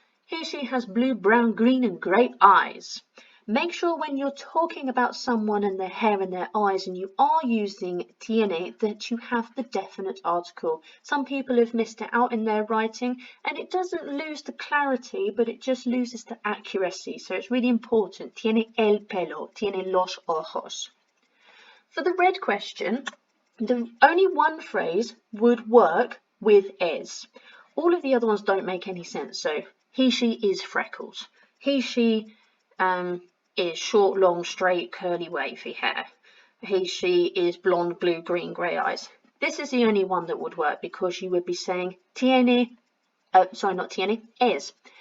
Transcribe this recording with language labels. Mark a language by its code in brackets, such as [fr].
[en] He, she has blue, brown, green, and grey eyes. Make sure when you're talking about someone and their hair and their eyes and you are using tiene that you have the definite article. Some people have missed it out in their writing and it doesn't lose the clarity but it just loses the accuracy. So it's really important. [es] Tiene el pelo, tiene los ojos. [en] For the red question, only one phrase would work with es. All of the other ones don't make any sense. So he, she is freckles. He, she is short, long, straight, curly, wavy hair. He, she is blonde, blue, green, grey eyes. This is the only one that would work because you would be saying tiene, sorry, not tiene, es.